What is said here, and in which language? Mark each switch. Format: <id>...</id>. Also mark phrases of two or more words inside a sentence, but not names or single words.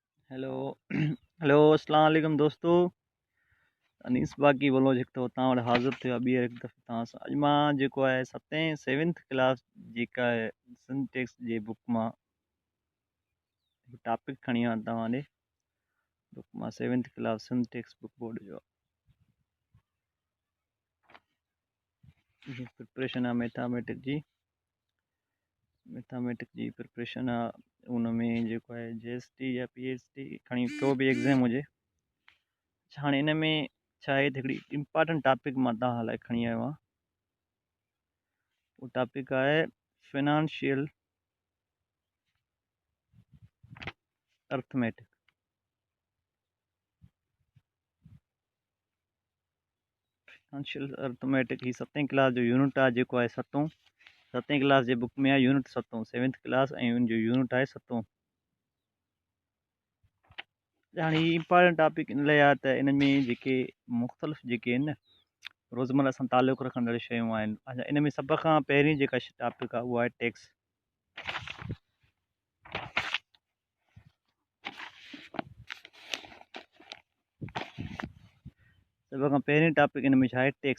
<en>Hello hello</en> <ar>السلام عليكم दोस्तों।</ar> <sd>अनीस बाकी बोलो जेको तव्हां वटि हाज़िर थियो आहे ॿीहर हिकु दफ़ो तव्हां सां। अॼु मां जेको आहे</sd> <en>7th class</en> <sd>जेका आहे सिंटेक्स जे बुक मां हिकु टॉपिक खणी आहियां तव्हां ॾे। बुक मां</sd> <en>7th class syntax book board</en> <sd>जो प्रिपरेशन आहे मैथमेटिक जी प्रिपरेशन आहे। उन में जेको आहे JST या PhD खणी को बि एग्ज़ाम हुजे। हाणे इन में छा आहे हिकिड़ी</sd> <en>important topic</en> <sd>मां तव्हां लाइ खणी आयो आहियां।</sd> <hi>वो टॉपिक है</hi> <en>financial arithmetic. Financial arithmetic</en> <sd>ही</sd> <en>7th class</en> <sd>जो यूनिट आहे जेको आहे</sd> <en>7th class</en> <sd>जे बुक में आहे यूनिट 7</sd> <en>7th class</en> <sd>ऐं उन जो यूनिट आहे 7। हाणे ही</sd> <en>important topic</en> <sd>इन लाइ आहे त इन में जेके मुख़्तलिफ़ जेके आहिनि न रोज़मर्रा सां तालुक़ रखंदड़ शयूं आहिनि। अच्छा, इन में सभ खां पहिरीं जेका टॉपिक आहे उहा आहे टैक्स। सभ खां पहिरीं टॉपिक इन में छा आहे टैक्स।</sd>